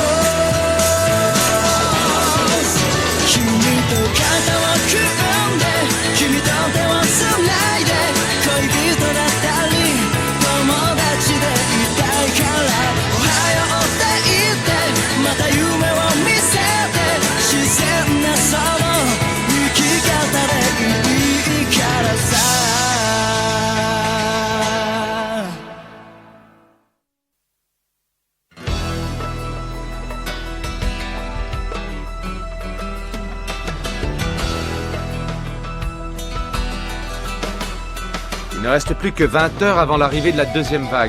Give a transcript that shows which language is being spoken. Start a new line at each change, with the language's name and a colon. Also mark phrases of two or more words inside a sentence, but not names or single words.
Japanese: 君と肩を組んで君と手をつないで恋人だったり友達でいたいからおはようって言ってまた夢を見せて自然なその生き方でいいからさ
French: Il ne reste plus que 20 heures avant l'arrivée de la deuxième vague.